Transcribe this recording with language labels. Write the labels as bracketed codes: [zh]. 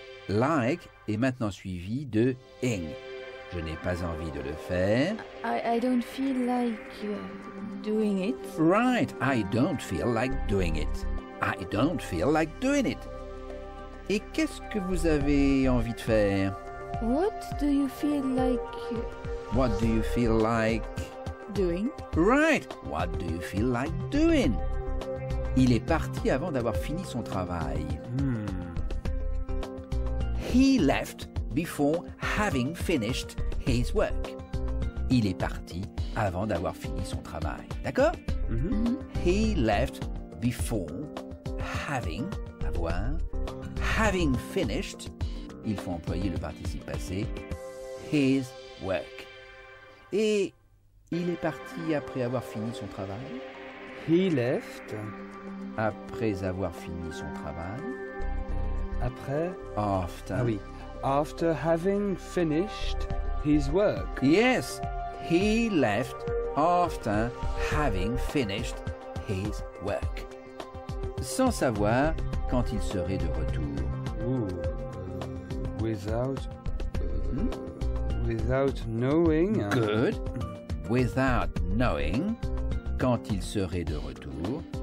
[fr] Like est maintenant suivi de ing. Je n'ai pas envie de le faire. [en] I don't feel like doing it. Right, I don't feel like doing it. I don't feel like doing it. [fr] Et qu'est-ce que vous avez envie de faire? [en] What do you feel like What do you feel like doing? Right, what do you feel like doing? [fr] Il est parti avant d'avoir fini son travail. [en] He left before having finished his work. [fr] Il est parti avant d'avoir fini son travail. D'accord? [en] He left before having, avoir, having finished, [fr] il faut employer le participe passé, [en] his work. [fr] Et il est parti après avoir fini son travail? [en] He left. [fr] Après avoir fini son travail? Après. [en] After. [fr] Ah oui. [en] After having finished his work. Yes, he left after having finished his work. [fr] Sans savoir quand il serait de retour. [en] Without knowing. Good. Without knowing [fr] quand il serait de retour.